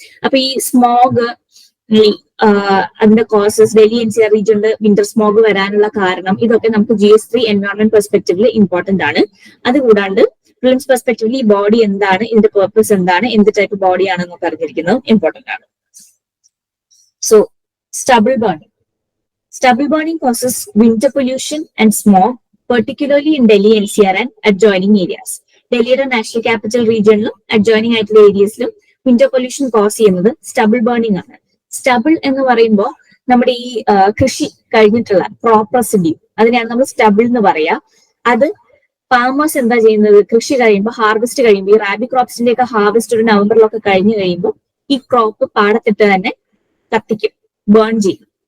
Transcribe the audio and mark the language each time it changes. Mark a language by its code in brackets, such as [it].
[ml] അപ്പൊ ഈ സ്മോഗ്, അതിന്റെ കോസസ്, ഡൽഹി NCR റീജിയനിൽ വിന്റർ സ്മോഗ് വരാനുള്ള കാരണം, ഇതൊക്കെ നമുക്ക് GS3 എൻവയോൺമെന്റ് പെർസ്പെക്റ്റീവില് ഇമ്പോർട്ടന്റ് ആണ്. അതുകൂടാണ്ട് പ്രിലിംസ് പെർസ്പെക്റ്റീവില് ഈ ബോഡി എന്താണ്, ഇതിന്റെ പർപ്പസ് എന്താണ്, എന്ത് ടൈപ്പ് ബോഡി ആണെന്നൊക്കെ അറിഞ്ഞിരിക്കുന്നത് ഇമ്പോർട്ടന്റ് ആണ്. [en] So stubble burning. Stubble burning causes winter pollution and smog, particularly in Delhi NCR and adjoining areas. [ml] ഡൽഹിയുടെ നാഷണൽ ക്യാപിറ്റൽ റീജിയനിലും അഡ്ജോയിനിങ് ആയിട്ടുള്ള ഏരിയസിലും വിന്റർ പൊല്യൂഷൻ കോസ് ചെയ്യുന്നത് സ്റ്റബിൾ ബേണിംഗ് ആണ്. സ്റ്റബിൾ എന്ന് പറയുമ്പോൾ നമ്മുടെ ഈ കൃഷി കഴിഞ്ഞിട്ടുള്ള ക്രോപ്പ് റെസിഡ്യൂ, അതിനെയാണ് നമ്മൾ സ്റ്റബിൾ എന്ന് പറയാ. അത് ഫാമേഴ്സ് എന്താ ചെയ്യുന്നത്, കൃഷി കഴിയുമ്പോൾ, ഹാർവെസ്റ്റ് കഴിയുമ്പോൾ, ഈ റാബി ക്രോപ്സിന്റെ ഒക്കെ ഹാർവെസ്റ്റ് ഒരു നവംബറിലൊക്കെ കഴിഞ്ഞു കഴിയുമ്പോൾ ഈ ക്രോപ്പ് പാടത്തിട്ട് തന്നെ കത്തിക്കും, ബേൺ ചെയ്യും.